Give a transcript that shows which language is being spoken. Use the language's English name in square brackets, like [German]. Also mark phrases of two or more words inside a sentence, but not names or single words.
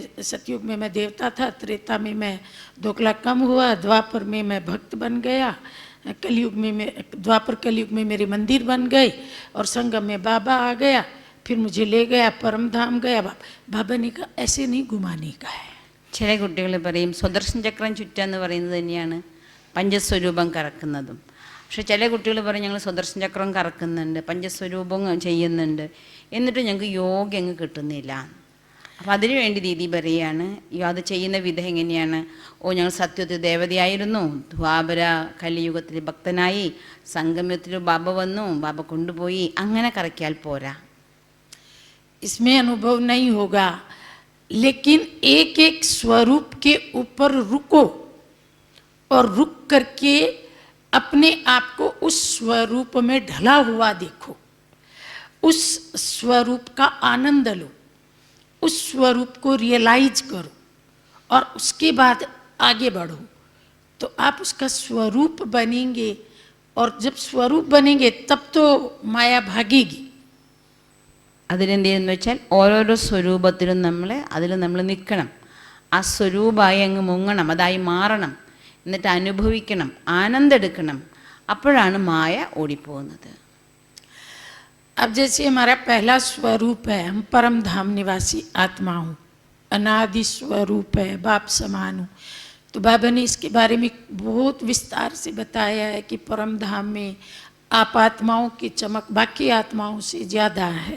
[Hindi] सतयुग में मैं देवता था, त्रेता में मैं 2 लाख कम हुआ, द्वापर में मैं भक्त बन गया, कलयुग में मैं द्वापर कलयुग में मेरे मंदिर बन गए, और संगम में बाबा आ गया, फिर मुझे ले गया परम धाम गया. बाबा ने कहा ऐसे नहीं घुमाने का है. [Malayalam] ചില കുട്ടികൾ പറയും സ്വദർശന ചക്രം ചുറ്റുക എന്ന് പറയുന്നത് തന്നെയാണ് പഞ്ചസ്വരൂപം കറക്കുന്നതും. പക്ഷെ ചില കുട്ടികൾ പറയും ഞങ്ങൾ സ്വദർശന ചക്രം കറക്കുന്നുണ്ട്, പഞ്ചസ്വരൂപം ചെയ്യുന്നുണ്ട്, എന്നിട്ട് ഞങ്ങൾക്ക് യോഗ അങ്ങ് കിട്ടുന്നില്ല. അപ്പം അതിനുവേണ്ടി ദീദി പറയുകയാണ് അത് ചെയ്യുന്ന വിധം എങ്ങനെയാണ്. ഞങ്ങൾ സത്യത്തിൽ ദേവതയായിരുന്നു, ദ്വാപര കലിയുഗത്തിൽ ഭക്തനായി, സംഗമത്തിൽ ബാബ വന്നു, ബാബ കൊണ്ടുപോയി, അങ്ങനെ കറക്കിയാൽ പോരാ. [Hindi] इसमें अनुभव नहीं होगा, लेकिन एक एक स्वरूप के ऊपर रुको और रुक करके अपने आप को उस स्वरूप में ढला हुआ देखो, उस स्वरूप का आनंद लो, उस स्वरूप को रियलाइज करो, और उसके बाद आगे बढ़ो. तो आप उसका स्वरूप बनेंगे, और जब स्वरूप बनेंगे तब तो माया भागेगी. [Malayalam] അതിലെന്ത് ചെയ്യുന്നു വെച്ചാൽ ഓരോരോ സ്വരൂപത്തിലും അതിൽ നമ്മൾ നിൽക്കണം, ആ സ്വരൂപമായി അങ്ങ് മുങ്ങണം, അതായി മാറണം, എന്നിട്ട് അനുഭവിക്കണം, ആനന്ദം എടുക്കണം. അപ്പോഴാണ് മായ ഓടിപ്പോകുന്നത്. [Hindi] अब जैसे हमारा पहला स्वरूप है, हम परम धाम निवासी आत्मा हूँ, अनादि स्वरूप है, बाप समान हूँ. तो बाबा ने इसके बारे में बहुत विस्तार से बताया है कि परम धाम में आप आत्माओं की चमक बाकी आत्माओं से ज़्यादा है.